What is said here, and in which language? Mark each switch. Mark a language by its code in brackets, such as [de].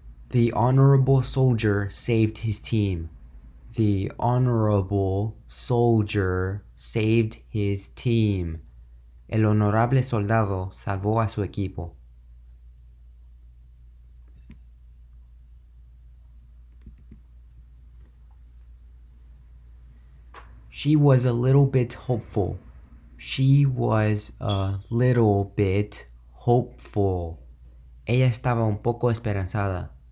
[en] The honorable soldier saved his team. The honorable soldier saved his team. [es] El honorable soldado salvó a su equipo. [en] She was a little bit hopeful. She was a little bit hopeful. [es] Ella estaba un poco esperanzada.